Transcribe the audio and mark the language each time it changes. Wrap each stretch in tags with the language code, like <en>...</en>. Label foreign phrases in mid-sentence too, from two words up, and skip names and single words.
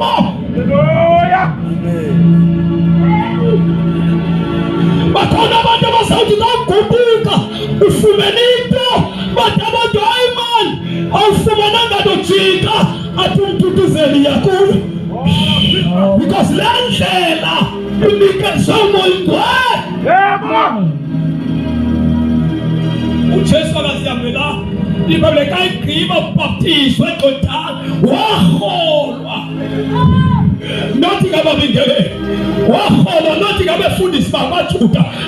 <xh>Hallelujah. Bakhona abantu abazawuthi kawuguquka ufumene into bathi abantu hayi man awufumananga nto jika athi umthuthuzeli yakuyo. Because le ndlela unikezwe umoya. uJesu akazihambela ibhayibheli kayigqiba ubhaptizwe eJordani waholwa. Nothi ngababingeleli waholwa, nothi ngabefundisi bakwaJuda.</xh>